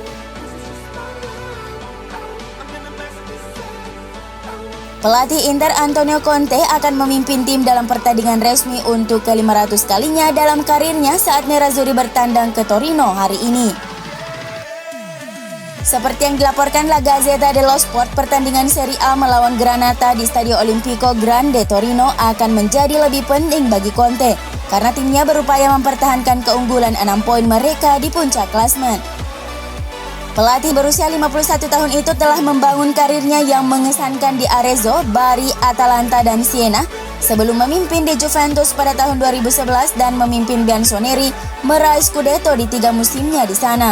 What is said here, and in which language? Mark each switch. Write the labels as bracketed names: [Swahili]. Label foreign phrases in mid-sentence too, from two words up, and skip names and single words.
[Indonesian] Pelatih Inter Antonio Conte akan memimpin tim dalam pertandingan resmi untuk ke-500 kalinya dalam karirnya saat nerazzurri bertandang ke Torino hari ini. Seperti yang dilaporkan La Gazzetta dello Sport, pertandingan Serie A melawan Granata di Stadio Olimpico Grande Torino akan menjadi lebih penting bagi Conte karena timnya berupaya mempertahankan keunggulan 6 poin mereka di puncak klasemen. Pelatih berusia 51 tahun itu telah membangun karirnya yang mengesankan di Arezzo, Bari, Atalanta, dan Siena sebelum memimpin di Juventus pada tahun 2011 dan memimpin Bianconeri meraih Scudetto di 3 musimnya di sana.